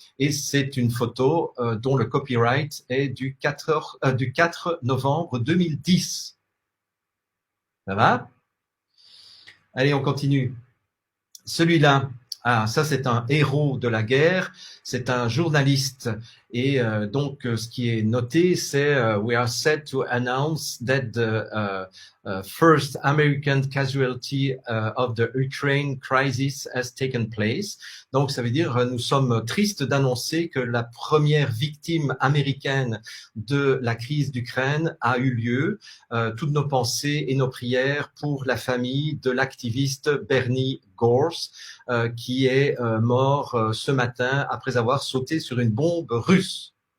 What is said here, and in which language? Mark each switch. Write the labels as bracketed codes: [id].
[fr] Et c'est une photo dont le copyright est du 4 novembre 2010. Ça va? Allez, on continue. Celui-là, ça c'est un héros de la guerre, c'est un journaliste. Et donc, ce qui est noté, c'est [en] we are set to announce that the first American casualty of the Ukraine crisis has taken place. [fr] Donc, ça veut dire nous sommes tristes d'annoncer que la première victime américaine de la crise d'Ukraine a eu lieu. Toutes nos pensées et nos prières pour la famille de l'activiste Bernie Gorse, qui est mort ce matin après avoir sauté sur une bombe russe.